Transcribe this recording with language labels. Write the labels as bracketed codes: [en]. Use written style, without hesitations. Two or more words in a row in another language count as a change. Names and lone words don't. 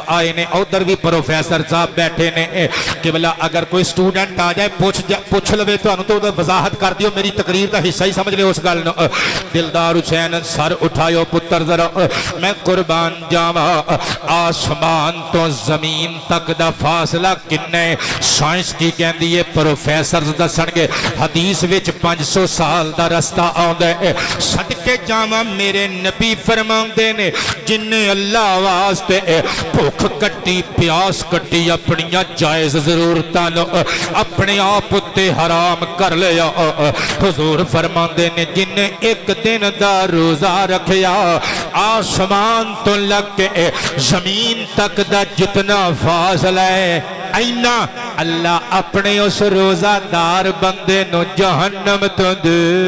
[pa] آئے نے ادھر بھی پروفیسر صاحب بیٹھے نے قبلہ اگر کوئی سٹوڈنٹ آ جائے پوچھ لوے تو انہوں تو وضاحت کر دیو میری تقریر دا حصہ ہی سمجھ لے اس گل نو دلدار حسین سر اٹھائیو پتر ذرا میں قربان جاواں آسمان تو زمین تک دا فاصلہ کنے سائنس کی کہندی ہے پروفیسر دسن گے حدیث وچ 500 سال دا رستہ آوندے صدقے جاواں میرے نبی فرماندے نے جن نے اللہ واسطے بھوک کٹی پیاس کٹی اپنیاں جائز ضرورتاں نو اپنے آپ تے حرام کر لیا حضور فرماندے نے جن نے ایک دن دا روزہ رکھیا آسمان تو لگ کے زمین تک دا جتنا فاصلہ ہے اینا اللہ اپنے اس روزہ دار بندے نو جہنم تو دے